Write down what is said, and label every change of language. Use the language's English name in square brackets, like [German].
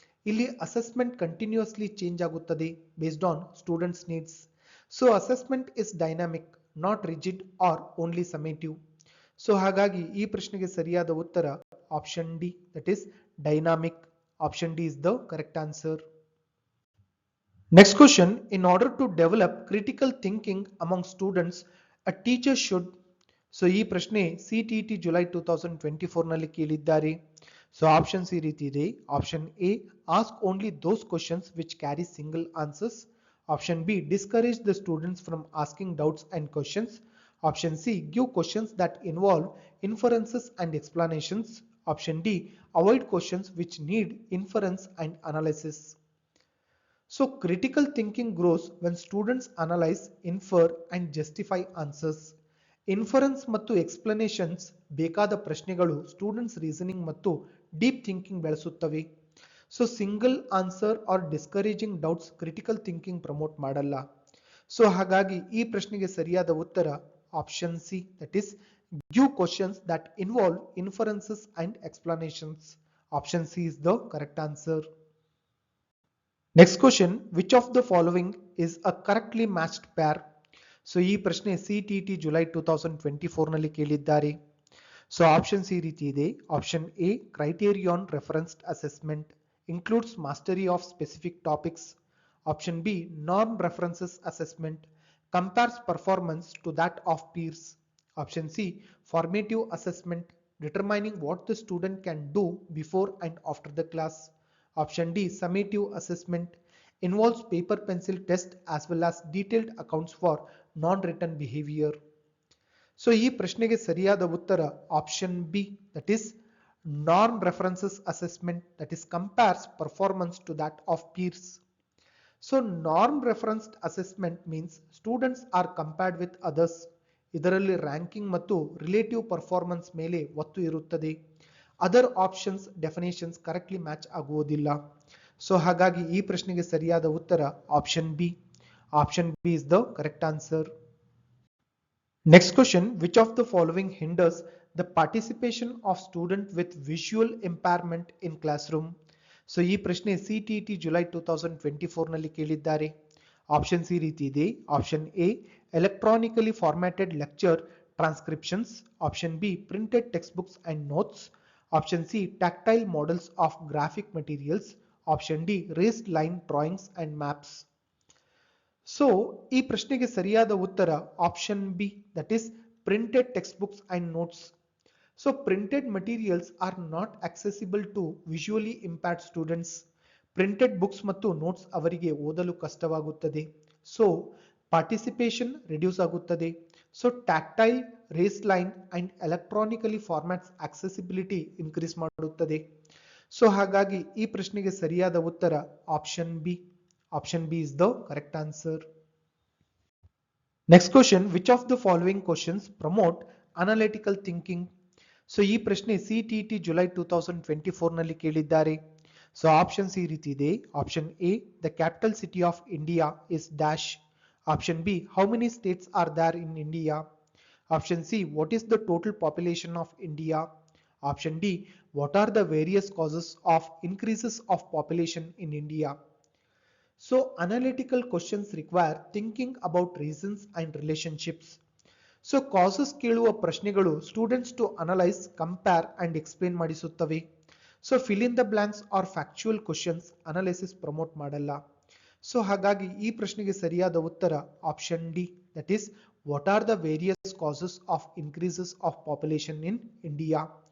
[English] ಇಲ್ಲಿ assessment continuously change [Kannada] ಆಗುತ್ತದೆ [English] Based on students needs. So assessment is dynamic, not rigid or only summative. [Kannada] So ಹಾಗಾಗಿ ಈ ಪ್ರಶ್ನೆಗೆ ಸರಿಯಾದ ಉತ್ತರ option D, [English] That is dynamic. Option D is the correct answer. Next question, in order to develop critical thinking among students, a teacher should. [Kannada] So ಈ ಪ್ರಶ್ನೆ CTET July 2024 ನಲ್ಲಿ ಕೇಳಿದ್ದಾರೆ. [English] so options [Kannada] ಈ ರೀತಿ ಇದೆ. [English] Option A ask only those questions which carry single answers. Option B discourage the students from asking doubts and questions. Option C give questions that involve inferences and explanations. Option D avoid questions which need inference and analysis. So critical thinking grows when students analyze, infer and justify answers. Inference ಮತ್ತು explanations [Kannada] ಬೇಕಾದ ಪ್ರಶ್ನೆಗಳು [English] students reasoning ಮತ್ತು deep thinking [Kannada] ಬೆಳೆಸುತ್ತವೆ. [English] so single answer or discouraging doubts critical thinking promote [Kannada] ಮಾಡಲ್ಲ. [English] so [Kannada] ಹಾಗಾಗಿ ಈ ಪ್ರಶ್ನೆಗೆ ಸರಿಯಾದ ಉತ್ತರ [English] Option C, that is give questions that involve inferences and explanations. Option C is the correct answer. Next question, which of the following is a correctly matched pair? [Kannada] So ಈ ಪ್ರಶ್ನೆ CTET July 2024 ನಲ್ಲಿ ಕೇಳಿದ್ದಾರೆ. [English] so options [Kannada] ಈ ರೀತಿ ಇದೆ. [English] Option A criterion referenced assessment includes mastery of specific topics. Option B norm references assessment compares performance to that of peers. Option C formative assessment determining what the student can do before and after the class. Option D summative assessment involves paper pencil test as well as detailed accounts for non-written behavior. So [Kannada] ಈ ಪ್ರಶ್ನೆಗೆ ಸರಿಯಾದ ಉತ್ತರ [English] Option B, that is norm references assessment, that is compares performance to that of peers. So norm referenced assessment means students are compared with others. [Kannada] ಇದರಲ್ಲಿ ranking ಮತ್ತು relative performance ಮೇಲೆ ಒತ್ತು ಇರುತ್ತದೆ. Other options definitions correctly match ಆಗುವುದಿಲ್ಲ. So ಹಾಗಾಗಿ ಈ ಪ್ರಶ್ನೆಗೆ ಸರಿಯಾದ ಉತ್ತರ option B. [English] Option B is the correct answer. Next question, which of the following hinders the participation of student with visual impairment in classroom? [Kannada] So ಈ ಪ್ರಶ್ನೆ ಸಿಟಿಇಟಿ ಜುಲೈ 2024 ನಲ್ಲಿ ಕೇಳಿದ್ದಾರೆ. ಆಪ್ಷನ್ಸ್ ಈ ರೀತಿ ಇದೆ. [English] Option A electronically formatted lecture transcriptions. Option B printed text books and notes. Option C tactile models of graphic materials. Option D raised line drawings and maps. So [Kannada] ಈ ಪ್ರಶ್ನೆಗೆ ಸರಿಯಾದ ಉತ್ತರ [English] Option B, that is printed textbooks and notes. So printed materials are not accessible to visually impaired students. [Kannada] Printed books ಮತ್ತು notes ಅವರಿಗೆ ಓದಲು ಕಷ್ಟವಾಗುತ್ತದೆ. [English] so participation reduce [Kannada] ಆಗುತ್ತದೆ. [English] so tactile, raise line and electronically formats accessibility increase [Kannada] ಮಾಡುತ್ತದೆ. So ಹಾಗಾಗಿ ಈ ಪ್ರಶ್ನೆಗೆ ಸರಿಯಾದ ಉತ್ತರ option B. [English] Option B is the correct answer. Next question, which of the following questions promote analytical thinking? [Kannada] So ಈ ಪ್ರಶ್ನೆ CTET July 2024 ನಲ್ಲಿ ಕೇಳಿದ್ದಾರೆ. [English] so options [Kannada] ಈ ರೀತಿ ಇದೆ. [English] Option A the capital city of India is dash. Option B how many states are there in India. Option C, what is the total population of India? Option D, what are the various causes of increases of population in India? So analytical questions require thinking about reasons and relationships. So causes [Kannada] ಕೇಳುವ ಪ್ರಶ್ನೆಗಳು [English] Students to analyse, compare and explain ಮಾಡಿಸುತ್ತವೆ. So fill in the blanks are factual questions analysis promote [Kannada] ಮಾಡಲ್ಲ. [English] so [Kannada] ಹಾಗಾಗಿ ಈ ಪ್ರಶ್ನೆಗೆ ಸರಿಯಾದ ಉತ್ತರ [English] Option D, that is what are the various causes of increases of population in India.